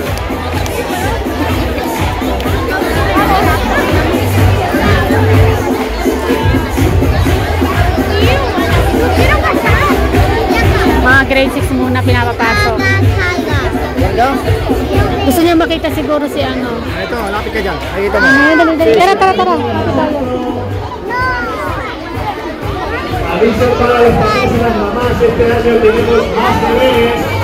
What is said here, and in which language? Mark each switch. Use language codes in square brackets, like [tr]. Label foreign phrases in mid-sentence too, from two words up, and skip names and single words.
[tl] Mga grade 6 muna pinapapasok. Gusto niya makita siguro si ano. Ito, lapit ka dyan. Nakikita mo. Dali. Tara. [es] Aviso para los papás y las mamás, este año tenemos más bebés.